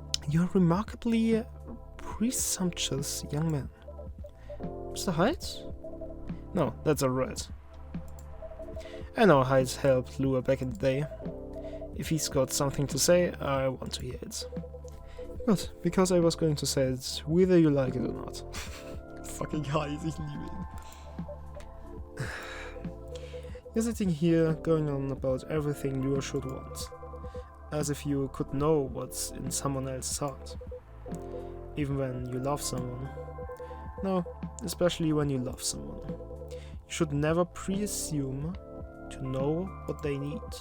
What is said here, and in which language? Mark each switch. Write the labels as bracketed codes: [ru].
[en] You're a remarkably presumptuous young man. Mr. Hyde? No, that's alright. I know Hyde helped Lua back in the day. If he's got something to say, I want to hear it. Good, because I was going to say it whether you like it or not. [de] Fucking Hyde, ich liebe ihn. [en] You're sitting here going on about everything Lua should want. As if you could know what's in someone else's heart. Even when you love someone. No, especially when you love someone. You should never pre-assume to know what they need.